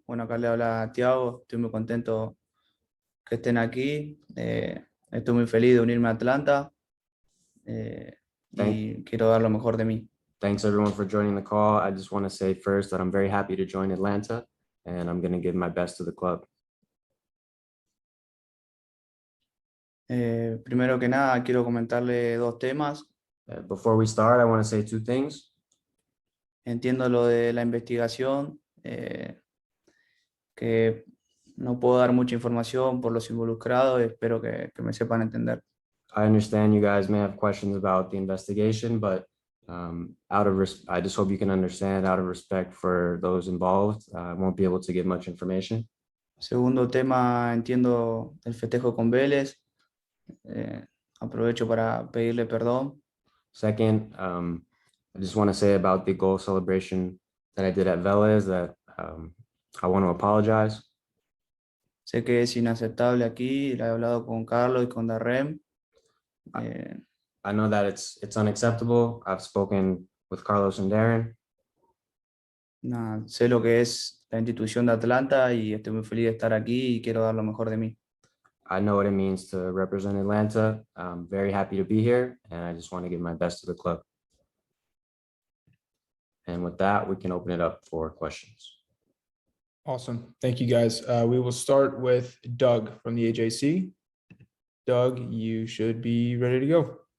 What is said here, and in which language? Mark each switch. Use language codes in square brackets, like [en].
[es] Bueno, acá le habla Thiago, estoy muy contento que estén aquí. Estoy muy feliz de unirme a Atlanta [en] Thank, [es] y quiero dar lo mejor de mí. [en] thanks everyone for joining the call. I just want to say first that I'm very happy to join Atlanta and I'm going to give my best to the club. [es] Primero que nada, quiero comentarle dos temas. [en] Before we start, I want to say two things. [es] Entiendo lo de la investigación, que no puedo dar mucha información por los involucrados, espero que me sepan entender. [en] I understand you guys may have questions about the investigation, but I just hope you can understand out of respect for those involved, I won't be able to give much information. [es] Segundo tema, entiendo el festejo con Vélez. Aprovecho para pedirle perdón. [en] Second, I just want to say about the goal celebration that I did at Vélez that I want to apologize. [es] Sé que es inaceptable aquí, la he hablado con Carlos y con Darrem. Eh, [en] I know that it's unacceptable. I've spoken with Carlos and Darren. [es] Sé lo que es la institución de Atlanta y estoy muy feliz de estar aquí y quiero dar lo mejor de mí. [en] I know what it means to represent Atlanta. I'm very happy to be here, and I just want to give my best to the club. And with that, we can open it up for questions. Awesome. Thank you, guys. We will start with Doug from the AJC. Doug, you should be ready to go.